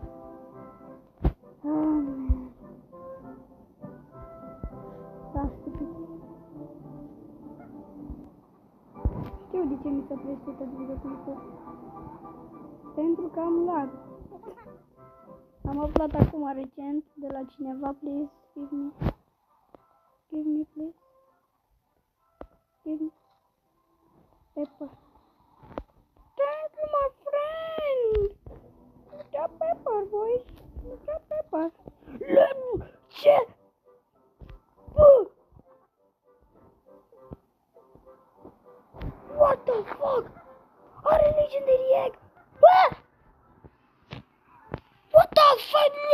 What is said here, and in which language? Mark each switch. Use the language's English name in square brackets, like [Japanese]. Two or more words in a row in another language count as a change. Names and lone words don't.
[English] Oh, man. Da, stupid. [Romanian] Știu de ce mi s-a oprește tot videoclipul. Pentru că am lag. Am aflat acum recent de la cineva, [English] please, give me, please. Give me. Pepper. Thank you, my friend. Da pepper, boys. Da pepper. [Romanian] Ce? Bă! [English] What the fuck? Are legendary egg. Bă! What the fuck?